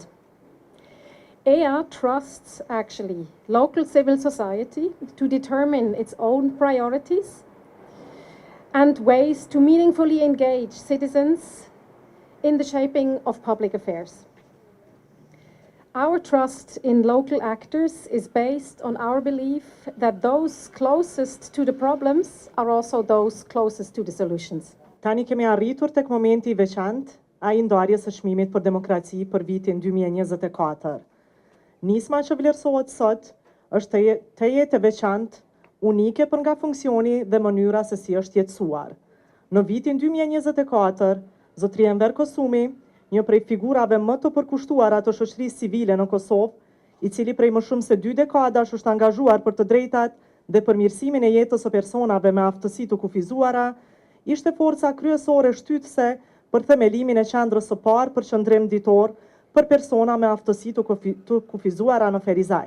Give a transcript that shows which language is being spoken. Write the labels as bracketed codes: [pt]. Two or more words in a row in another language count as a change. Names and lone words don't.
[en] EYA trusts, actually, local civil society to determine its own priorities and ways to meaningfully engage citizens in the shaping of public affairs. Our trust in local actors is based on our belief that those closest to the problems are also those closest to the solutions. [sq] Tani kemi arritur tek momenti I veçantë, ai ndarjes së çmimit për demokraci për vitin 2024. Nisma që vlerësohet sot është të jetë e veçantë, unike për nga funksioni dhe mënyra se si është jetësuar. Në vitin 2024, Zotëria Enver Kosumi, një prej figurave më të përkushtuara të shoqërisë civile në Kosovë, I cili prej më shumë se 2 dekadash është angazhuar për të drejtat dhe përmirësimin e jetës së personave me aftësi të kufizuara, ishte forca kryesore shtytëse për themelimin e qendrës së parë për qëndrim ditor për persona me aftësi të kufizuara në Ferizaj.